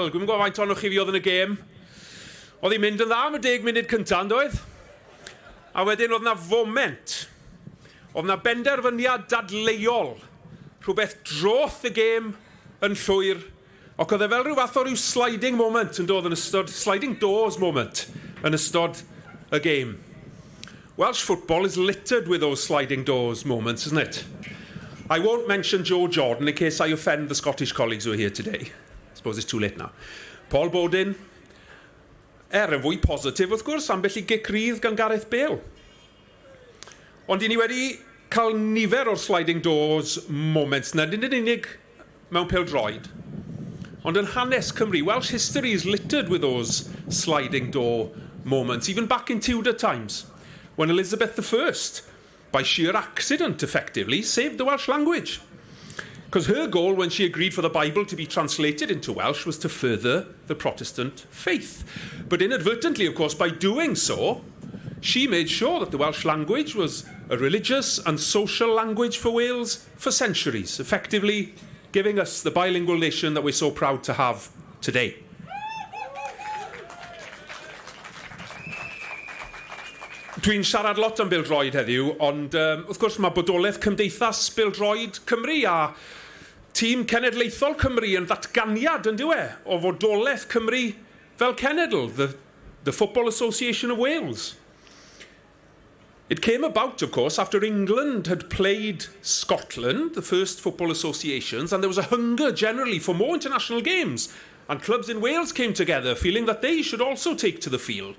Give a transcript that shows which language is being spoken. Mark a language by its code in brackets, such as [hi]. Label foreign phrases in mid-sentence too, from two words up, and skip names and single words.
[cy] Dwi'n gwybod faint ohonoch chi fi oedd yn y gêm. Oedd hi'n mynd yn dda am y 10 munud cyntaf, yn doedd? A wedyn oedd na foment. Oedd na benderfyniad dadleuol. Rhywbeth droth y gêm yn llwyr. Ac oedd e fel rhyw fath o ryw [en] sliding moment [cy] yn dod yn ystod, [en] sliding doors moment [cy] yn ystod y gêm. [en] Welsh football is littered with those sliding doors moments, isn't it? I won't mention Joe Jordan in case I offend the Scottish colleagues who are here today. I suppose it's too late now. Paul Bodin. [cy] Yn fwy positif, wrth gwrs, ambell I gic rydd gan Gareth Bale. Ond I ni wedi cael nifer o'r [en] sliding doors moments [cy] na, nid yn unig mewn pêl-droed. Ond yn hanes Cymru, [en] Welsh history is littered with those sliding door moments, even back in Tudor times, when Elizabeth I, by sheer accident effectively, saved the Welsh language. Because her goal when she agreed for the Bible to be translated into Welsh was to further the Protestant faith. But inadvertently, of course, by doing so, she made sure that the Welsh language was a religious and social language for Wales for centuries, effectively giving us the bilingual nation that we're so proud to have today. [cy] Dwi'n siarad lot am bêl-droed heddiw, ond wrth gwrs mae bodolaeth Cymdeithas Bêl-droed Cymru a tîm cenedlaethol Cymru yn ddatganiad yn diwe o fodolaeth Cymru fel cenedl, [en] the Football Association of Wales. It came about, of course, after England had played Scotland, the first football associations, and there was a hunger generally for more international games, and clubs in Wales came together, feeling that they should also take to the field.